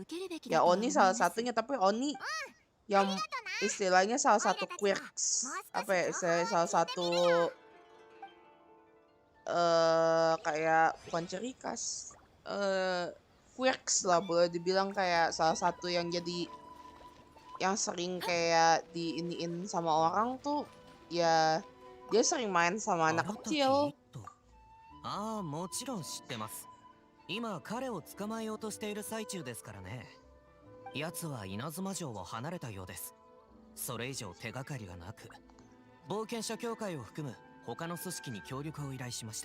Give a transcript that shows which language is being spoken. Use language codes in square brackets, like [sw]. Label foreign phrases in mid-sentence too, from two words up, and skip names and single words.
[id] Ya Oni salah satunya, tapi Oni yang istilahnya salah satu quirks, apa ya istilahnya salah satu kayak bukan ciri khas, quirks lah boleh dibilang, kayak salah satu yang jadi yang sering kayak diiniin sama orang tuh ya dia sering main sama anak kecil. [ja] ああ、もちろん知ってます。今彼を捕まえようとしている最中ですからね。奴は稲妻城を離れたようです。それ以上手がかりがなく、冒険者協会を含む他の組織に協力を依頼しました。あ